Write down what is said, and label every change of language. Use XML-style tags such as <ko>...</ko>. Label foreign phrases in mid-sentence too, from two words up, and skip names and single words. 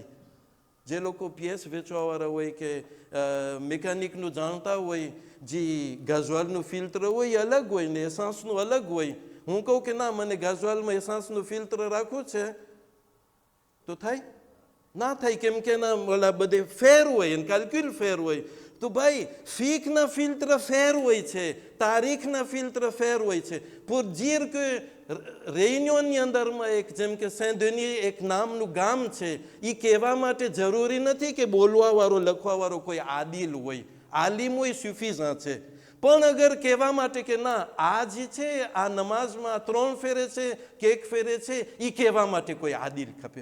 <gu>જે લોકો પીએસ વેચવાવાળા હોય કે મિકેનિકનું જાણતા હોય, જે ગાજવાલનું ફિલ્ટર હોય એ અલગ હોય ને એસાન્સનું અલગ હોય. હું કહું કે ના મને ગાજવાલમાં એસાન્સનું ફિલ્ટર રાખવું છે તો થાય? ના થાય. કેમ કે એના ઓલા બધે ફેર હોય અને કેલ્ક્યુલ ફેર હોય. તો ભાઈ ફીકના ફિલ્ટર ફેર હોય છે, તારીખના ફિલ્ટર ફેર હોય છે.</gu> <fr>pour dire que</fr> <gu>રેયુનિયનની અંદરમાં એક જેમ કે સેન્ટ ડેની એક નામનું ગામ છે, એ કહેવા માટે જરૂરી નથી કે બોલવાવાળો લખવાવાળો કોઈ આદિલ હોય, આલિમ હોય સુફિઝા છે. પણ અગર કહેવા માટે કે ના આ જે છે આ નમાઝમાં 3 ફેરે છે કે 1 ફેરે છે, એ કહેવા માટે કોઈ આદિલ ખપે.</gu>